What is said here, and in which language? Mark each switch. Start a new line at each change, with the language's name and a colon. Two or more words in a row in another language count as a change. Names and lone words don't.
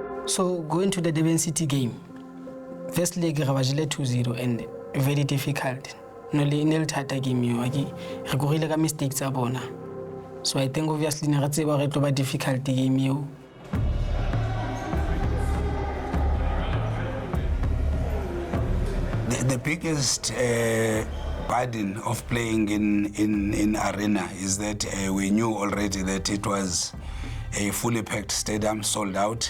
English: So going to the Durban City game, first leg
Tswana: re bajile
English: 2-0 and very difficult.
Tswana: No le thata game yo re gorile ka mistakes tsa bona.
English: So I think obviously
Tswana: ne re tseba re tlo ba
English: difficult game
Tswana: yo.
English: The biggest burden of playing in arena is that we knew already that it was a fully packed stadium, sold out.